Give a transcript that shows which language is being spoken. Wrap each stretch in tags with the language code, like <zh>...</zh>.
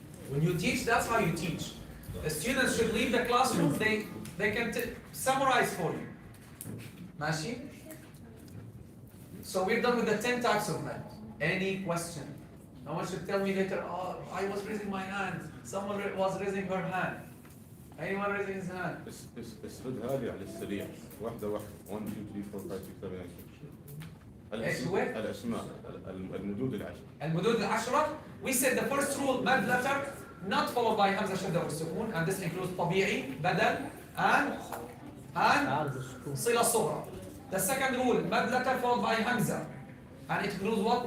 <en>When you teach, that's how you teach. The students should leave the classroom, they can summarize for you. Mashi? So we're done with the 10 types of men. Any question? No one should tell me later, oh, I was raising my hand. Someone was raising her hand. Anyone raising his hand?</en> <ar>اسردها لي على السريع واحدة واحدة 1 2 3 4 5 6 7 8 ايش هو؟ الأسماء المدود العشر. المدود العشرة.</ar> <en>We said the first rule, mad letter, not followed by hamza shadda or sukun, and this includes طبيعي, بدل, and صلة صغرى. The second rule, mad letter followed by hamza, and it includes what?</en>